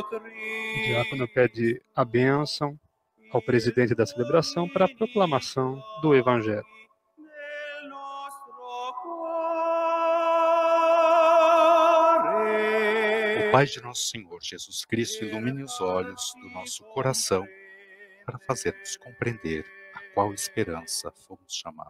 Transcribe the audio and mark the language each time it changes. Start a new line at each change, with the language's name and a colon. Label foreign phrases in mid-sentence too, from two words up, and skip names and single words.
Portuguese: O Cristo. diácono pede a bênção ao presidente da celebração para a proclamação do Evangelho.
Italian: Nel nostro cuore.
Portuguese: O Pai de nosso Senhor Jesus Cristo ilumine os olhos do nosso coração para fazermos compreender a qual esperança fomos chamados.